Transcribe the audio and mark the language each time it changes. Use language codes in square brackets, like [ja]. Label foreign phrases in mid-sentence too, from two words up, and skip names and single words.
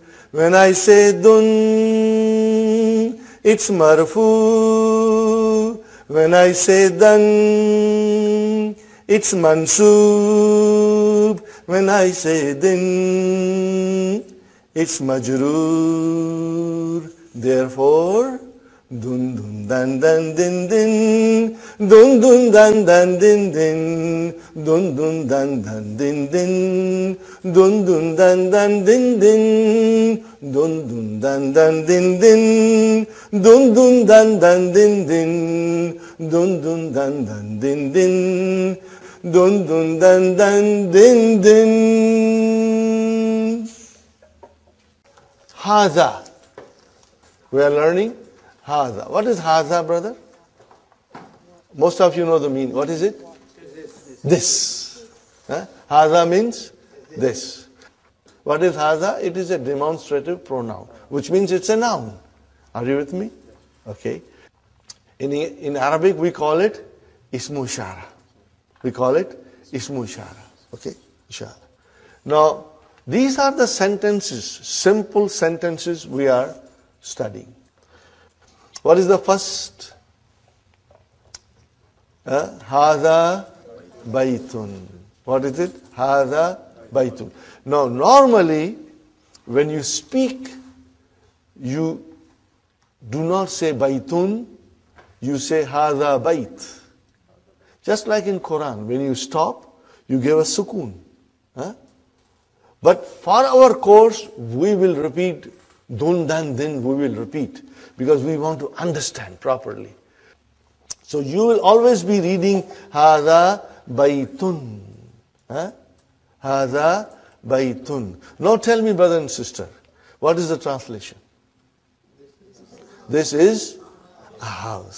[en] When I say dun, it's marfu. When I say dan, it's mansub. When I say din, it's majroor. Therefore, dun dun dan dan din din, dun dun dan dan din din, dun dun dan dan din din, dun dun dan dan din din, dun dun dan dan din din, dun dun dan dan din din, dun dun dan dan din din, dun dun dan dan din din. Haza. We are learning haza. What is haza, brother? Most of you know the meaning. What is it? This. Haza means this. What is haza? It is a demonstrative pronoun, which means it's a noun. Are you with me? Okay. In Arabic, we call it [ar] اسم إشارة. [en] We call it [ar] اسم إشارة. [en] Okay? Ishara. Now, these are the sentences, simple sentences we are studying. What is the first? [ar] هذا بيتٌ. [en] What is it? [ar] هذا بيتٌ. [en] Now, normally, when you speak, you do not say baitun, you say [ar] هذا بيت. [en] Just like in Quran, when you stop, you give a sukoon. But for our course, we will repeat dun dan din, we will repeat, because we want to understand properly. So you will always be reading [ar] هذا بيتٌ. هذا بيتٌ. [en] Now tell me, brother and sister, what is the translation? This is a house.